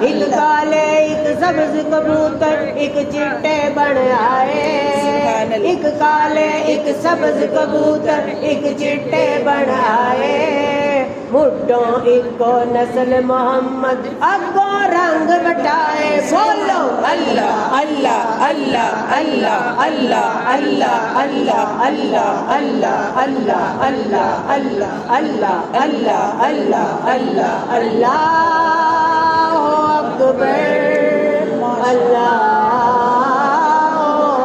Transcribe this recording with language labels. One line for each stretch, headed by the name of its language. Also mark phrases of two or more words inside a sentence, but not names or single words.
Punjabi: اک کالے اک سبز کبوتر اک چٹے بن آئے. اک کالے اک سبز کبوتر اک چٹے بن آئے. مڈھوں اکو نسل محمد اگو رنگ بٹائے.
Arabic: بولو الله الله الله الله الله الله الله الله الله الله الله الله الله الله الله الله الله أكبر الله أكبر.